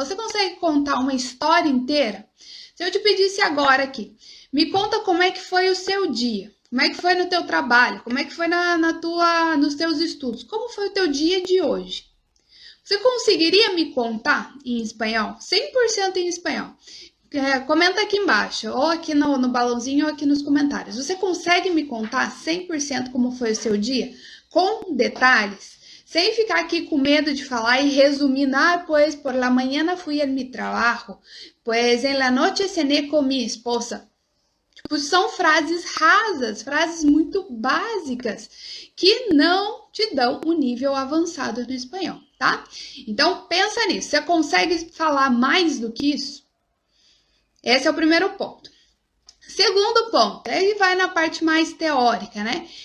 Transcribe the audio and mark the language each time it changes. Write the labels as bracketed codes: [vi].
[pt] Você consegue contar uma história inteira? Se eu te pedisse agora aqui, me conta como é que foi o seu dia, como é que foi no teu trabalho, como é que foi nos teus estudos, como foi o teu dia de hoje? Você conseguiria me contar em espanhol? 100% em espanhol. Comenta aqui embaixo, ou aqui no balãozinho, ou aqui nos comentários. Você consegue me contar 100% como foi o seu dia? Com detalhes? Sem ficar aqui com medo de falar e resumir, [es] pues por la mañana fui a mi trabajo, pues en la noche cené con mi esposa. [pt] Tipo, são frases rasas, frases muito básicas, que não te dão um nível avançado no espanhol, tá? Então, pensa nisso. Você consegue falar mais do que isso? Esse é o primeiro ponto. Segundo ponto, ele vai na parte mais teórica, né?